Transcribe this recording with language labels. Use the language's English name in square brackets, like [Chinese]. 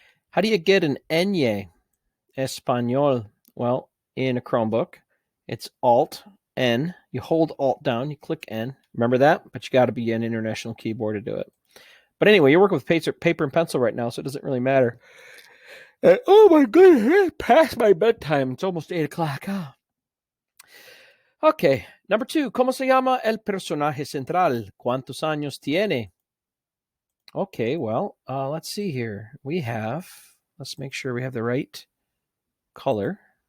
[English] How do you get an ñ, español? Well, in a Chromebook, it's Alt-N. You hold Alt down, you click N. Remember that? But you got to be an International Keyboard to do it. But anyway, you're working with paper and pencil right now, so it doesn't really matter. Oh my goodness, it's past my bedtime. It's almost 8 o'clock. Oh. Okay, Number 2, [Spanish] ¿cómo se llama el personaje central? ¿Cuántos años tiene? [English] Okay, well, let's see here. Let's make sure we have the right color.